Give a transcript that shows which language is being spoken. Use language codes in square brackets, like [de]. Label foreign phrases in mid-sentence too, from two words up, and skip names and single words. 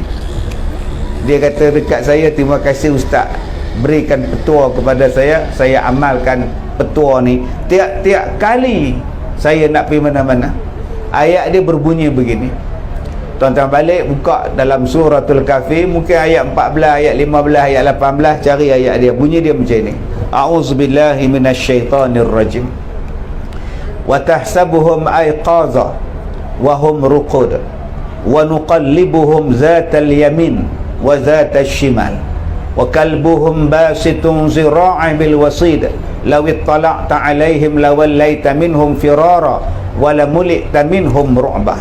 [ms] Dia kata dekat saya, terima kasih Ustaz, berikan petua kepada saya amalkan petua ni. Tiap-tiap kali saya nak pergi mana-mana, ayat dia berbunyi begini. Tuan-tuan balik buka dalam suratul Kahfi, mungkin ayat 14, ayat 15, ayat 18, cari ayat dia, bunyi dia macam ni. [ar] أعوذ بالله من الشيطان الرجيم. وتحسبهم أيقاظا وهم رقود ونقلبهم ذات اليمين وذات الشمال وكلبهم باسط ذراعيه بالوصيد لو اطلعت عليهم لوليت منهم فرارا ولملئت منهم رعبا.